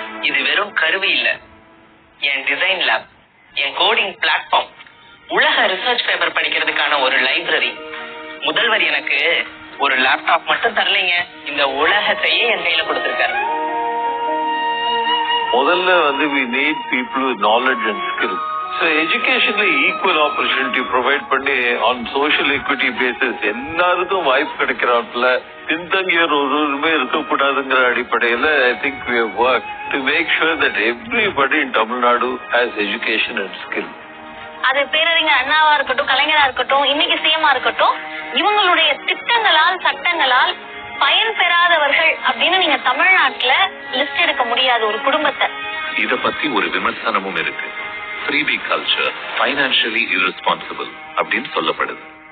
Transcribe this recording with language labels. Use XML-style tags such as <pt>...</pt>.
<ta>இது வெறும் கருவி இல்ல, என் டிசைன் லேப், என் கோடிங் பிளாட்ஃபார்ம், உலக ரிசர்ச் பேப்பர் படிக்கிறதுக்கான ஒரு லைப்ரரி. முதல்வர் எனக்கு ஒரு லேப்டாப் மட்டும் தரலைங்க, இந்த உலகத்தையே என் கையில கொடுத்திருக்காரு. முதல்ல</ta> <en>we need people with knowledge and skill. So educationல equal opportunity provide</en> <ta>பண்ணி</ta> <en>on social equity basis</en> <ta>எல்லாருக்கும் வாய்ப்பு கிடைக்கிறாப்புல பின்தங்கியோர் ஒருவருமே இருக்கக்கூடாதுங்கிற அடிப்படையில</ta> <en>I think we have worked to make sure that everybody in Tamil Nadu has education and skill.</en> <ta>அது பேரறிஞர் அண்ணாவா இருக்கட்டும், கலைஞரா இருக்கட்டும், இன்னைக்கு சிஎம்மா இருக்கட்டும், இவங்களுடைய திட்டங்களால் சட்டங்களால் பயன் பெறாதவர்கள் அப்படின்னு நீங்க தமிழ்நாட்டுல லிஸ்ட் எடுக்க முடியாது ஒரு குடும்பத்தை. இத பத்தி ஒரு விமர்சனமும் இருக்கு. ஃப்ரீபி கல்ச்சர், ஃபைனான்சியலி irresponsible அப்படின்னு சொல்லப்படுது.</ta>